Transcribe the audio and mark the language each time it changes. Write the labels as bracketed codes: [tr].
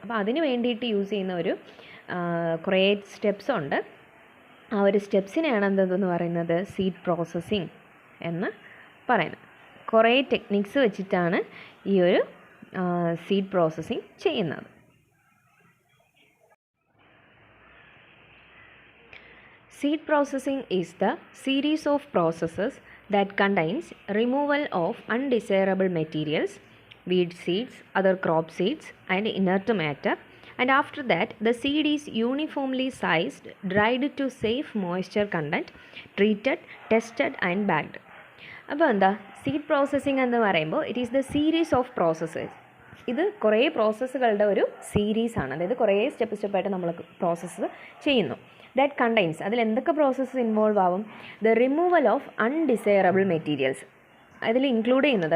[ml] അപ്പോൾ അതിന് വേണ്ടിയിട്ട് യൂസ് ചെയ്യുന്ന കുറേ സ്റ്റെപ്സ് ഉണ്ട്. ആ ഒരു സ്റ്റെപ്സിനെയാണ് എന്തെന്ന് പറയുന്നത്, സീഡ് പ്രോസസ്സിങ് എന്ന് പറയുന്നത്. കുറേ ടെക്നിക്സ് വെച്ചിട്ടാണ് ഈ ഒരു സീഡ് പ്രോസസ്സിങ് ചെയ്യുന്നത്. [en] Seed processing is the series of processes that contains removal of undesirable materials, weed seeds, other crop seeds, and inert matter, and after that the seed is uniformly sized, dried to save moisture content, treated, tested, and bagged. [ml] അപ്പോൾ എന്താ seed processing എന്ന് പറയുമ്പോൾ [en] It is the series of processes. [ml] ഇത് കുറേ പ്രോസസ്സുകളുടെ ഒരു സീരീസാണ്, അതായത് കുറേ സ്റ്റെപ്പായിട്ട് നമ്മൾ പ്രോസസ്സ് ചെയ്യുന്നു. ദാറ്റ് കണ്ടെയ്ൻസ്, അതിൽ എന്തൊക്കെ പ്രോസസ്സ് ഇൻവോൾവ് ആവും? [en] the removal of undesirable materials [ml] അതിൽ ഇൻക്ലൂഡ് ചെയ്യുന്നത്.